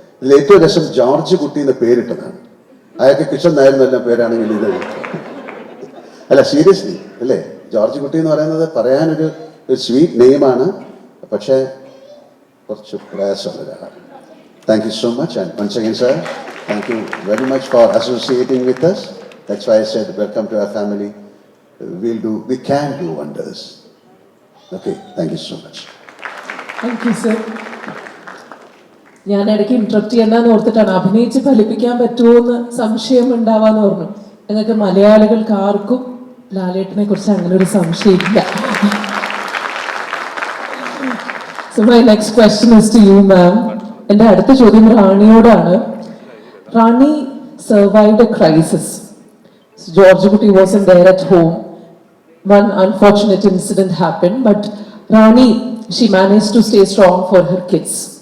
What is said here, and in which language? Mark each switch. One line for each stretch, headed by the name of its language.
Malayalam: ഇതിൽ ഏറ്റവും രസം ജോർജ് കുട്ടി എന്ന് പേരിട്ടതാണ്. അയാൾക്ക് കിഷൻ നായർ എന്നെല്ലാം പേരാണെങ്കിൽ ഇത് അല്ല, സീരിയസ്ലി അല്ലേ? ജോർജ് കുട്ടി എന്ന് പറയുന്നത് പറയാനൊരു സ്വീറ്റ് നെയിമാണ്, പക്ഷേ കുറച്ച് പ്രയാസമുള്ള ഒരാളാണ്.
English: Thank you so much. And once again sir, thank you very much for associating with us. That's why I said welcome to our family. We can do wonders. Okay, thank you so much. Thank you sir.
Malayalam: ഞാൻ ഇടയ്ക്ക് interrupt ചെയ്യണ്ടെന്ന് ഓർത്തിട്ടാണ്, അഭിനയിച്ച് ഫലിപ്പിക്കാൻ പറ്റുമോ എന്ന് സംശയം ഉണ്ടാവാന്ന് പറഞ്ഞു. ഞങ്ങൾക്ക് മലയാളികൾക്ക് ആർക്കും ലാലേട്ടനെ കുറിച്ച് അങ്ങനെ ഒരു സംശയമില്ല.
English: So my next question is to you, ma'am.
Malayalam: എൻ്റെ അടുത്ത ചോദ്യം റാണിയോടാണ്.
English: Rani survived a crisis. So George Kutti wasn't there at home. One unfortunate incident happened, but Rani, she managed to stay strong for her kids.